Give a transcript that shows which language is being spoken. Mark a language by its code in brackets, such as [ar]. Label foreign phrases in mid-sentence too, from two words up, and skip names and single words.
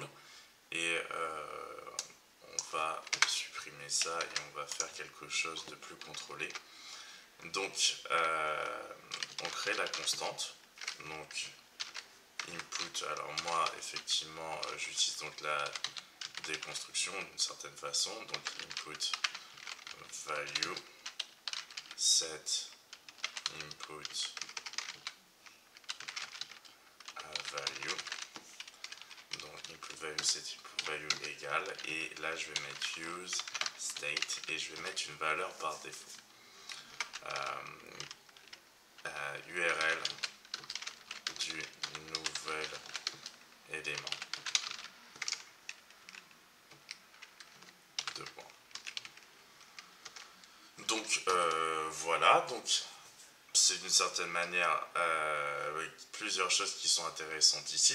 [fr] Et on va supprimer ça et on va faire quelque chose de plus contrôlé. Donc on crée la constante. Donc input, alors moi effectivement j'utilise donc la déconstruction d'une certaine façon. [en] Donc input value set input value. [fr] Donc [en] input value set input value [fr] égale, et là je vais mettre [en] use state [fr] et je vais mettre une valeur par défaut. URL du nouvel élément. Deux points. Donc voilà, donc c'est d'une certaine manière plusieurs choses qui sont intéressantes ici.